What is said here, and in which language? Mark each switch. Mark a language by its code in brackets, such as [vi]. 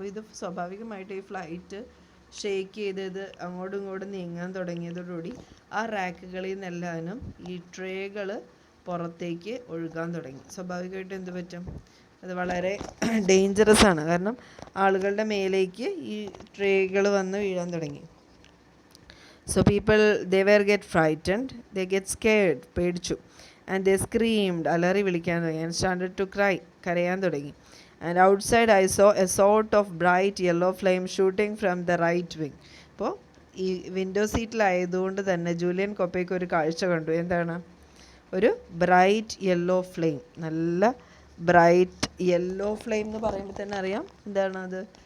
[ml] അപ്പോൾ ഇത് സ്വാഭാവികമായിട്ട് ഈ ഫ്ലൈറ്റ് ഷേക്ക് ചെയ്ത് അങ്ങോട്ടും ഇങ്ങോട്ടും നീങ്ങാൻ തുടങ്ങിയതോടുകൂടി ആ റാക്കുകളിൽ നിന്നെല്ലാനും ഈ ട്രേകൾ പുറത്തേക്ക് ഒഴുകാൻ തുടങ്ങി. സ്വാഭാവികമായിട്ടും എന്ത് പറ്റും? അത് വളരെ ഡേഞ്ചറസ് ആണ്. കാരണം ആളുകളുടെ മേലേക്ക് ഈ ട്രേകൾ വന്ന് വീഴാൻ തുടങ്ങി. [en] So people, they were get frightened, they get scared, [ml] പേടിച്ചു. [en] And they screamed, [ml] അലറി വിളിക്കാൻ തുടങ്ങി. [en] And started to cry, [ml] കരയാൻ തുടങ്ങി. [en] And outside I saw a sort of bright yellow flame shooting from the right wing. [ml] അപ്പോൾ ഈ window സീറ്റിലായതുകൊണ്ട് തന്നെ Julian കൊപ്പയ്ക്ക് ഒരു കാഴ്ച കണ്ടു. എന്താണ്? ഒരു ബ്രൈറ്റ് യെല്ലോ ഫ്ലെയിം, നല്ല ബ്രൈറ്റ് യെല്ലോ ഫ്ലെയിം എന്ന് പറയുമ്പോൾ തന്നെ അറിയാം എന്താണ് അത്?